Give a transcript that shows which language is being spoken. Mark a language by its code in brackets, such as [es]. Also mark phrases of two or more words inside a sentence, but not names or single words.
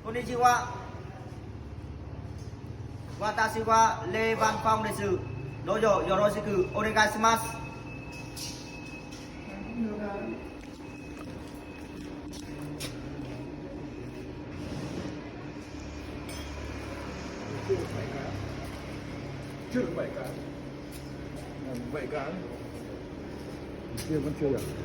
[ja] こんにちは。私はレイバンファンです。どうぞよろしくお願いします。 [vi] chưa được 7 cái 7 cái kia vẫn chưa được